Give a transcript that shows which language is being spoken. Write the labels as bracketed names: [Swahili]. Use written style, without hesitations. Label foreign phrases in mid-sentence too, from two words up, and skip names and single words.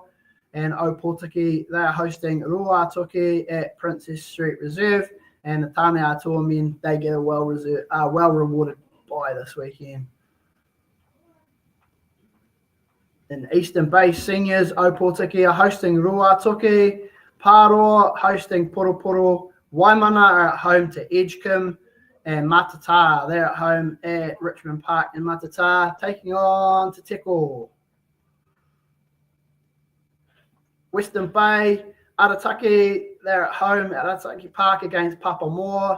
[English] And Opotiki, they're hosting Ruatoki at Princess Street Reserve. And the Tāne Atua men, they get a well-rewarded bye this weekend. In Eastern Bay Seniors, Opotiki are hosting Ruatoki. Pāroa hosting Poro. Waimana are at home to Edgecombe. And Matata, they're at home at Richmond Park in Matata, taking on Te Teko. Western Bay, Arataki, they're at home at Arataki Park against Papamoa.